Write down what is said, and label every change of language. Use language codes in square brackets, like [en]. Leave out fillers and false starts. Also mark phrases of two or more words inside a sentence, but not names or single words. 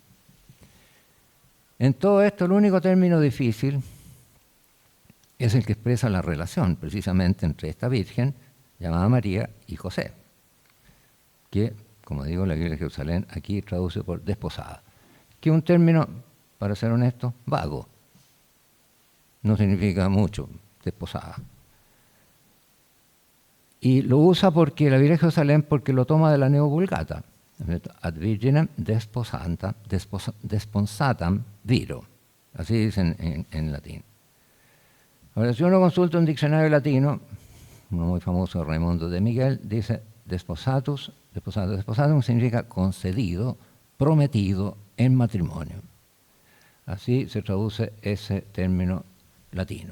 [es] En todo esto, el único término difícil es el que expresa la relación precisamente entre esta virgen llamada María y José, que, como digo, la Biblia de Jerusalén aquí traduce por desposada, que es un término, para ser honesto, vago. No significa mucho, desposada. Y lo usa porque la Biblia de Jerusalén, porque lo toma de la Neovulgata, [la] ad virginem desponsatam viro, [es] así dicen en latín. Ahora, si uno consulta un diccionario latino, uno muy famoso, Raimundo de Miguel, dice desposatum significa concedido, prometido en matrimonio. Así se traduce ese término latino.